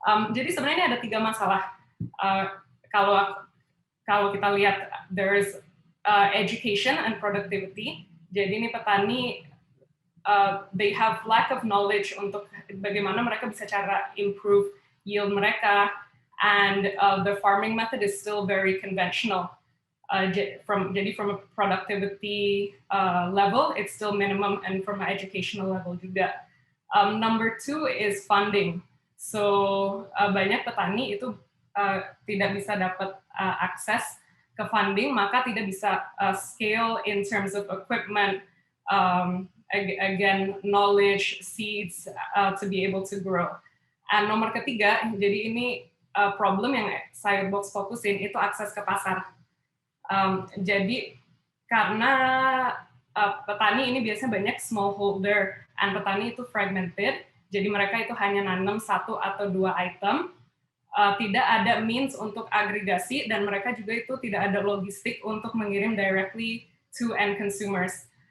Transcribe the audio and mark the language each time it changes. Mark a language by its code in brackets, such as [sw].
[id] Jadi sebenarnya ini ada 3 masalah. Kalau kita lihat, [en] there is education and productivity. [id] Jadi ini petani, [en] they have lack of knowledge [id] untuk bagaimana mereka bisa cara [en] improve yield [id] mereka, [en] and the farming method is still very conventional. [id] Jadi [en] from a productivity level, it's still minimum, and from an educational level [id] juga. [en] Number 2 is funding. [id] So banyak petani itu tidak bisa dapat akses ke funding, maka tidak bisa [en] scale in terms of equipment, again, knowledge, seeds to be able to grow. And [id] nomor ketiga, jadi ini problem yang Sayurbox fokusin itu akses ke pasar. Jadi karena petani ini biasanya banyak smallholder, and petani itu fragmented, jadi mereka itu hanya nanam 1 atau 2 item, tidak ada means untuk agregasi, dan mereka juga itu tidak ada logistik untuk mengirim [en] directly to end consumers.